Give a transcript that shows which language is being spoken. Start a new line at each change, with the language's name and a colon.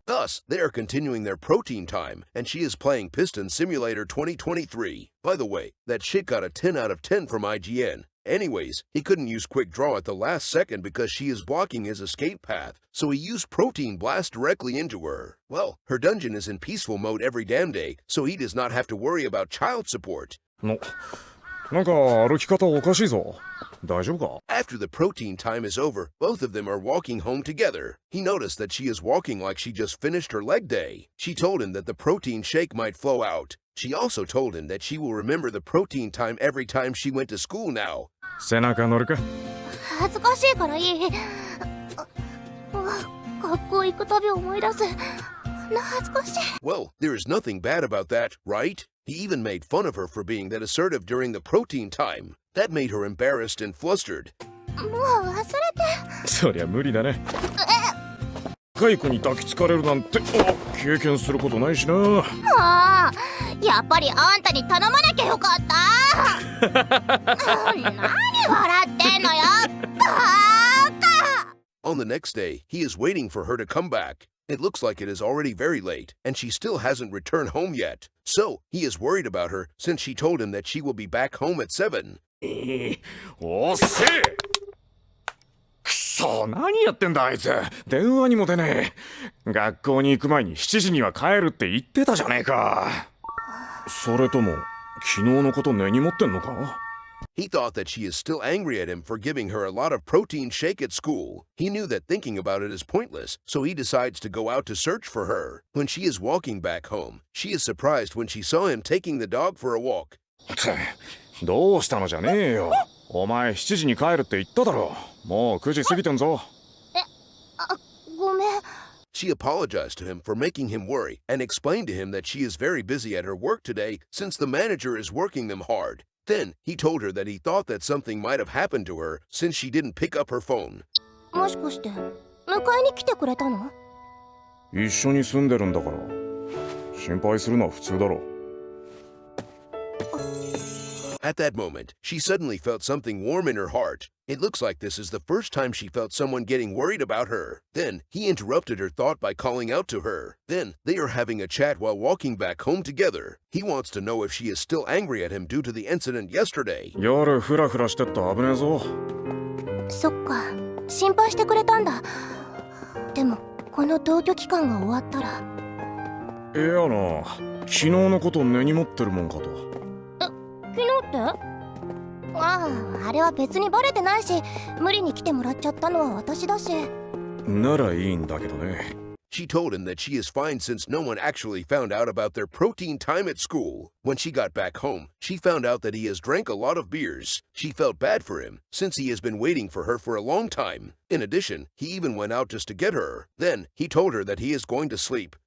English: Thus, they are continuing their protein time, and she is playing Piston Simulator 2023. By the way, that shit got a 10 out of 10 from IGN. Anyways, he couldn't use quick draw at the last second because she is blocking his escape path, so he used protein blast directly into her. Well, her dungeon is in peaceful mode every damn day, so he does not have to worry about child support.
Japanese: なんか歩き方おかしいぞ。大丈夫か？
English: After the protein time is over, both of them are walking home together. He noticed that she is walking like she just finished her leg day. She told him that the protein shake might flow out. She also told him that she will remember the protein time every time she went to school now.
Japanese: 背中乗るか？恥ずかしいからいい。学校行くたび思い出す。恥ずかしい。
English: Well, there is nothing bad about that, right? He even made fun of her for being that assertive during the protein time. That made her embarrassed and flustered.
Japanese: もう忘れて。そりゃ無理だね。若い子に抱きつかれるなんて経験することないしな。ああ、やっぱりあんたに頼まなきゃよかった。何笑ってんのよ。バカ。
English: On the next day, he is waiting for her to come back. It looks like it is already very late, and she still hasn't returned home yet. So, he is worried about her since she told him that she will be back home at 7.
Japanese: おっせえ！くそ、何やってんだあいつ。電話にも出ねえ。学校に行く前に7時には帰るって言ってたじゃねえか。それとも昨日のこと根に持ってんのか？
English: He thought that she is still angry at him for giving her a lot of protein shake at school. He knew that thinking about it is pointless, so he decides to go out to search for her. When she is walking back home, she is surprised when she saw him taking the dog for a walk.
Japanese: どうしたのじゃねえよ。お前7時に帰るって言っただろ。もう9時過ぎてんぞ。ごめん。
English: She apologized to him for making him worry and explained to him that she is very busy at her work today since the manager is working them hard. Then he told her that he thought that something might have happened to her since she didn't pick up her phone.
Japanese: もしかして迎えに来てくれたの？一緒に住んでるんだから。心配するのは普通だろ。
English: At that moment, she suddenly felt something warm in her heart. It looks like this is the first time she felt someone getting worried about her. Then he interrupted her thought by calling out to her. Then they are having a chat while walking back home together. He wants to know if she is still angry at him due to the incident yesterday.
Japanese: 夜フラフラしてった危ねえぞ。そっか、心配してくれたんだ。でもこの同居期間が終わったら。いやな、昨日のこと根に持ってるもんかと。昨日って？ああ、あれは別にバレてないし、無理に来てもらっちゃったのは私だし。ならいいんだけどね。
English: She told him that she is fine since no one actually found out about their protein time at school. When she got back home, she found out that he has drank a lot of beers. She felt bad for him since he has been waiting for her for a long time. In addition, he even went out just to get her. Then he told her that he is going to sleep.